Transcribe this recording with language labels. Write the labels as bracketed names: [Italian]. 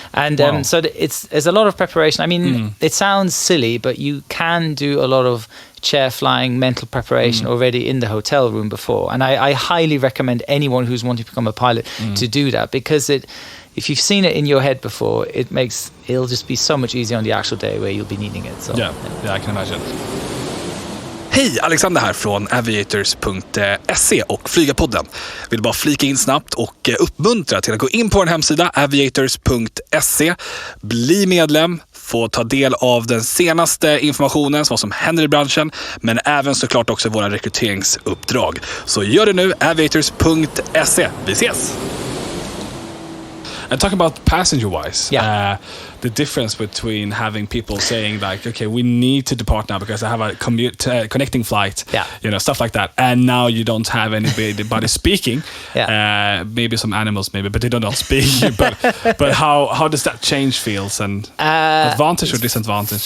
[English] And so there's a lot of preparation. I mean, it sounds silly, but you can do a lot of chair flying mental preparation already in the hotel room before. And I highly recommend anyone who's wanting to become a pilot to do that, because if you've seen it in your head before, it'll just be so much easier on the actual day where you'll be needing it. So, I can imagine. [Swedish] Hej, Alexander här från aviators.se och Flygarpodden. Vill bara flika in snabbt och uppmuntra till att gå in på vår hemsida aviators.se. Bli medlem, få ta del av den senaste informationen, vad som händer i branschen, men även såklart också våra rekryteringsuppdrag. Så gör det nu, aviators.se. Vi ses! [English] And talking about passenger-wise, the difference between having people saying like, okay, we need to depart now because I have a connecting flight, stuff like that, and now you don't have anybody speaking. Maybe some animals, but they don't speak. but how does that change feels, and advantage or disadvantage?